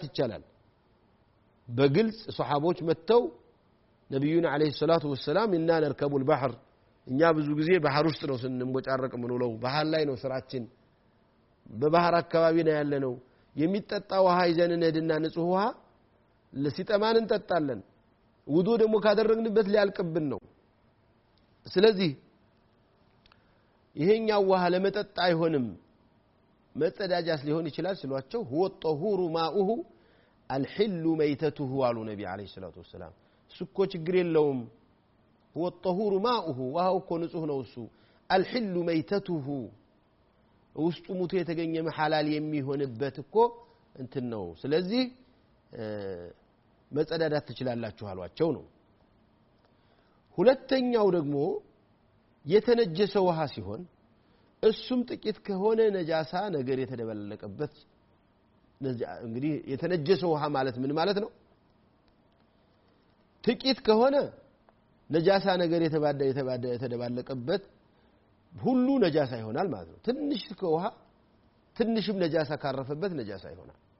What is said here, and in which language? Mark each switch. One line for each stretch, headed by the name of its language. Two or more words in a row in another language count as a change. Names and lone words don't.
Amharic: ይቻላል በግልጽ ሱሐቦች መተው ነብዩና
Arabic: عليه الصلاة والسلام
Amharic: እና
Arabic: نركب البحر
Amharic: እኛ ብዙ ጊዜ ባህር ውስጥ ነው ስንሞጫረቅ ምንውለው ባህር ላይ ነው ስራችን በባህር አካባቢ ነው ያለነው የሚጠጣ ውሃ ይዘን እንሄድና ንጹህ ውሃ ለሲጠማን እንጠጣለን ውዱ ደግሞ ካደረግንበት ሊያልቅብን ነው ስለዚህ ይሄኛው ውሃ ለመጠጣ አይሆንም መጸዳጃስ ሊሆን ይችላል ስለዋቸው
Arabic: هو الطهور ماؤه الحل ميتته
Amharic: አሉ ነብዩ
Arabic: عليه الصلاة والسلام
Amharic: ሱኮ ችግር የለውም
Arabic: هو الطهور ماؤه وهو
Amharic: እኮ ንጹህ ነው እሱ
Arabic: الحل ميتته
Amharic: ውስጡ ሙቶ የተገኘ መሐላል የሚሆንበት እኮ እንትን ነው ስለዚህ መጸዳዳት ትችላላችሁ አሏቸው ነው ሁለተኛው ደግሞ የተነጀሰ ውሃ ሲሆን እሱም ጥቂት ከሆነ ነጃሳ ነገር የተደበለቀበት እንግዲህ የተነጀሰ ውሃ ማለት ምን ማለት ነው ጥቂት ከሆነ ነጃሳ ነገር የተደባለቀበት ሁሉ ነጃሳ ይሆናል ማለት ነው ትንሽ ከውሃ ትንሽም ነጃሳ ካረፈበት ነጃሳ ይሆናል